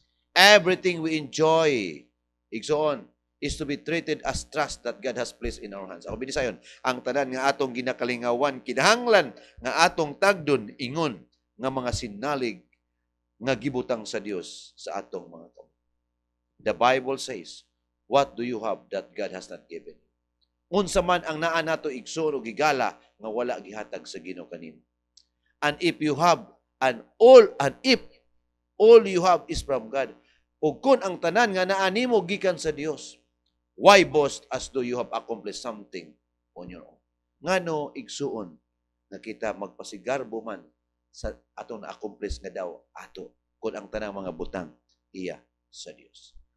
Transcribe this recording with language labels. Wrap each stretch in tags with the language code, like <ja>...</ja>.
<en>Everything we enjoy, igsoon, is to be treated as trust that God has placed in our hands.</en> <ceb>Ako binisayon, ang tanan nga atong ginakalingawan, kinahanglan nga atong tagdon ingon nga mga sinalig nga gibutang sa Dios sa atong mga kamot.</ceb> <en>The Bible says, what do you have that God has not given?</en> <ceb>Unsa man ang naa nato igsoon o gigala nga wala gihatag sa Ginoo kanimo.</ceb> <en>And if you have if all you have is from God,</en> <ceb>o kung ang tanan nga naa nimo gikan sa Dios,</ceb> <en>why boast as though you have accomplished something on your own?</en> <ceb>Ngano igsuon nga kita magpasigarbo man sa atong na-accomplish nga daw ato kung ang tanang mga butang iya sa Dios.</ceb>